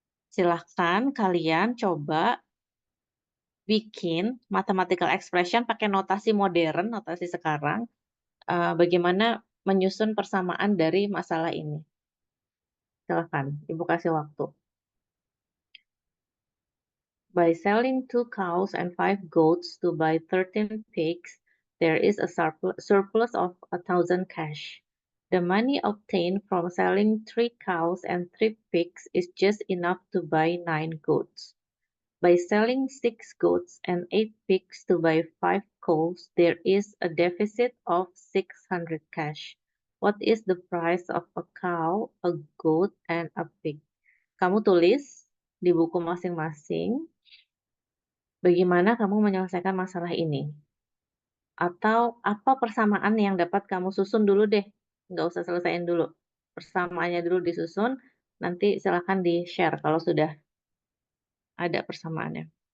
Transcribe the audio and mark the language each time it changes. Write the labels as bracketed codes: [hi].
[id] Silahkan kalian coba bikin mathematical expression pakai notasi modern, notasi sekarang, bagaimana menyusun persamaan dari masalah ini. Silahkan, Ibu kasih waktu. [en] By selling 2 cows and 5 goats to buy 13 pigs, there is a surplus of 1,000 cash. The money obtained from selling 3 cows and 3 pigs is just enough to buy 9 goats. By selling 6 goats and 8 pigs to buy 5 cows, there is a deficit of 600 cash. What is the price of a cow, a goat, and a pig? [id] Kamu tulis di buku masing-masing bagaimana kamu menyelesaikan masalah ini. Atau apa persamaan yang dapat kamu susun dulu deh. Nggak usah selesaiin dulu. Persamaannya dulu disusun, nanti silakan di-share kalau sudah ada persamaannya.